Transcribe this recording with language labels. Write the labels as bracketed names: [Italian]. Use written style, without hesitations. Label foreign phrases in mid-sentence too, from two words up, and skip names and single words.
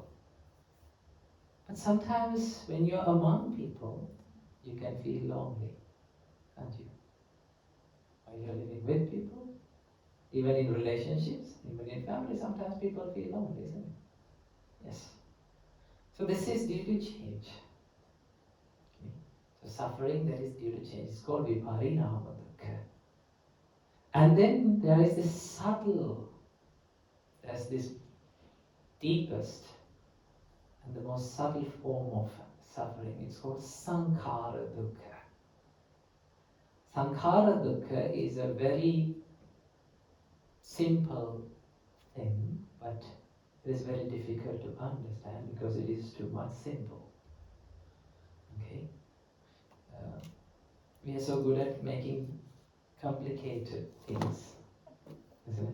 [English] But sometimes when you're among people, you can feel lonely, can't you? While you're living with people, even in relationships, even in family, sometimes people feel lonely, isn't it? Yes. So this is due to change. Okay. So suffering that is due to change is called [Pali] viparinama dukkha. [English] And then there is this subtle, there's this deepest and the most subtle form of suffering. It's called [Pali] sankhara dukkha. Sankhara dukkha [English] is a very simple thing, but it is very difficult to understand because it is too much simple. Okay, we are so good at making complicated things, isn't it?